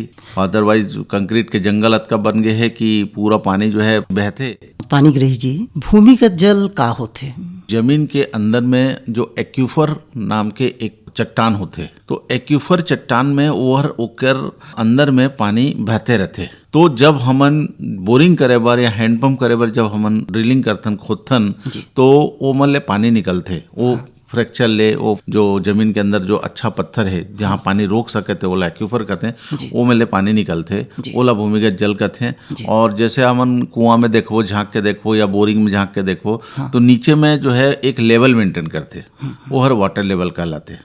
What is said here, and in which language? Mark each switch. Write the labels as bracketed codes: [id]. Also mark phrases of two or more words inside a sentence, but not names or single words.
[en] otherwise concrete [hne] के जंगल अतका बन गए है कि पूरा पानी जो है बहते। पानीग्राही जी, भूमिगत जल का होथे? जमीन के अंदर में जो एक्यूफर नाम के एक चट्टान होते, तो एक्यूफर चट्टान में ओकर अंदर में पानी बहते रहते। तो जब हमन बोरिंग करे बर या हैंडपंप करे बर जब हमन ड्रिलिंग करथन खोदथन तो वो मन ले पानी निकलते। वो फ्रैक्चर ले वो जो जमीन के अंदर जो अच्छा पत्थर है जहाँ पानी रोक सकते ओला एक्यूफर कहते हैं, वो में ले पानी निकलते, ओला भूमिगत जल कहते हैं। और जैसे हमन कुआं में देखो, झांक के देखो या बोरिंग में झांक के देखो तो नीचे में जो है एक [en] level maintain [hne] करते, वो हर [en] water level [hne] कहलाते।